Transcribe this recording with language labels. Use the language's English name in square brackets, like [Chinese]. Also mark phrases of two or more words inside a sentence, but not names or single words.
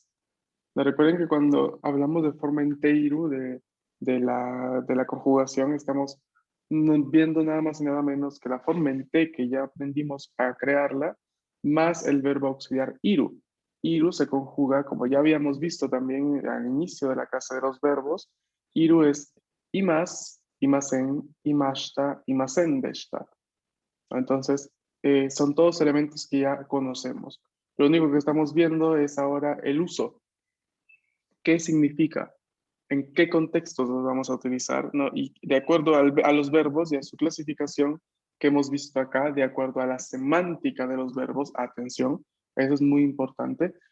[Spanish] Recuerden que cuando hablamos de forma enteiru de la conjugación, estamos viendo nada más y nada menos que la forma en te que ya aprendimos a crearla, más el verbo auxiliar iru. Iru se conjuga, como ya habíamos visto también al inicio de la clase de los verbos, iru es imas, [Japanese] いません、いました、いませんでした. [Spanish] Entonces, son todos elementos que ya conocemos. Lo único que estamos viendo es ahora el uso. ¿Qué significa? ¿En qué contextos los vamos a utilizar? ¿No? Y de acuerdo a los verbos y a su clasificación que hemos visto acá, de acuerdo a la semántica de los verbos, atención, eso es muy importante.